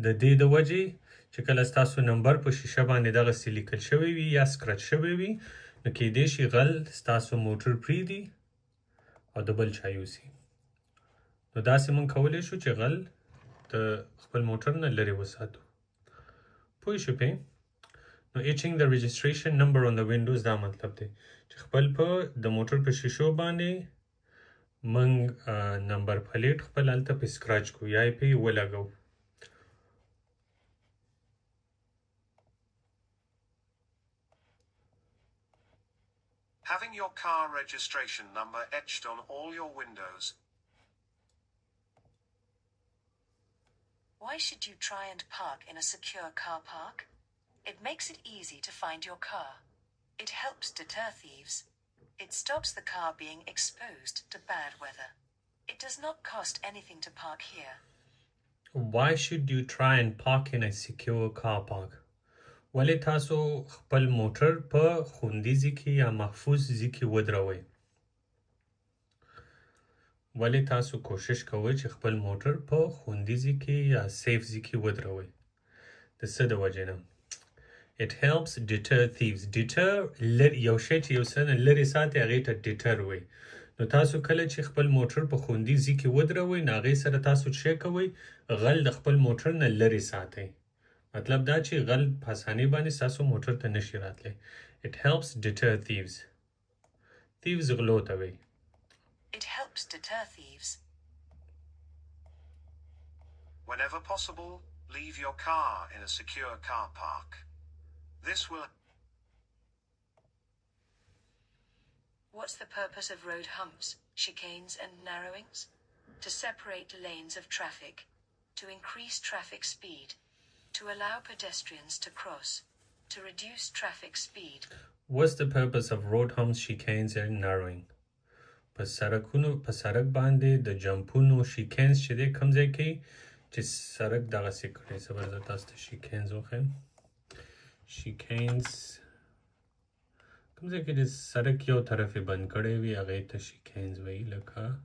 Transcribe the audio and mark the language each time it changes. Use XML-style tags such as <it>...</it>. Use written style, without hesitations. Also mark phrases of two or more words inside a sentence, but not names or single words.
<ps>دې د وجې چې کله ستاسو نمبر په شیشه باندې دغسې لیکل شوی وي یا سکرچ شوی وي نو کیدی شي غل ستاسو موټر پرېږدي او د بل چا یوسي نو داسې موږ کولی شو چې غل د خپل موټر نه لرې وساتو پوه شو پې نو</ps> <en>etching the registration number on the windows</en> <ps>دا مطلب دی چې خپل په د موټر په شیشو باندې موږ نمبر پلیټ خپل هلته پې سکراچ کو یا یې پې ولګو</ps> <en>Having your car registration number etched on all your windows. Why should you try and park in a secure car park? It makes it easy to find your car. It helps deter thieves. It stops the car being exposed to bad weather. It does not cost anything to park here. Why should you try and park in a secure car park?</en> <ps>ولې تاسو خپل موټر په خوندي ځای کې یا محفوظ ځای کې ودروئ ولې تاسو کوشش کوئ چې خپل موټر په خوندي ځای کې یا سیف ځای کې ودروئ د څه د وجې نه</ps> <en>It helps deter thieves.</en> <ps>Deter یو شی چې یو څه نه لرې ساتي هغې ته deter وایي نو تاسو کله چې خپل موټر په خوندي ځای کې ودروئ نو هغې سره تاسو څه کوئ غل د خپل موټر نه لرې ساتئ مطلب دا چې غل په اسانۍ باندې ستاسو موټر ته نشي راتلی</ps> <en>It helps deter thieves.</en> <ps>Thieves غلو ته وایي</ps> <en>It helps deter thieves. Whenever possible, leave your car in a secure car park. This will... What's the purpose of road humps, chicanes and narrowings? To separate lanes of traffic, to increase traffic speed, to allow pedestrians to cross, to reduce traffic speed. What's the purpose of road humps, chicanes and narrowing?</en> <ps>په سړک باندې د جمپونو شیکینز چې دی کوم ځای کې چې سړک دغسې کړی زه به تاسو ته شیکینز وښیم شیکینز کوم ځای کې د سړک یو طرف یې بند کړی وي هغې ته شیکینز وایي لکه</ps>